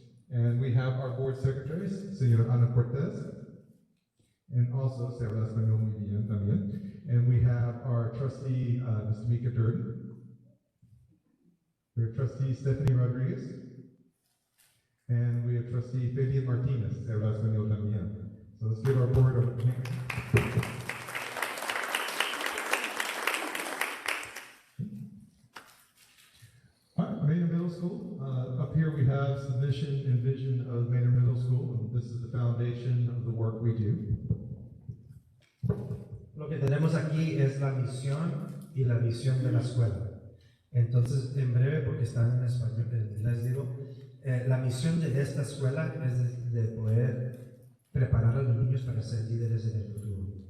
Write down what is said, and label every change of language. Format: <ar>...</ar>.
<en>And we have our board secretaries, Señora Ana Cortez. And also</en> <es>se habla español muy bien también.</es> <en>And we have our trustee, Ms. Tamika Durden. We have trustee Stephanie Rodriguez. And we have trustee Fabian Martinez,</en> <es>se habla español también.</es> <en>So let's give our board a hand. Manor Middle School. Up here we have the mission and vision of Manor Middle School, and this is the foundation of the work we do.</en> <es>Lo que tenemos aquí es la misión y la visión de la escuela. Entonces, en breve, porque están en español, les digo, la misión de esta escuela es de poder preparar a los niños para ser líderes en el futuro.</es>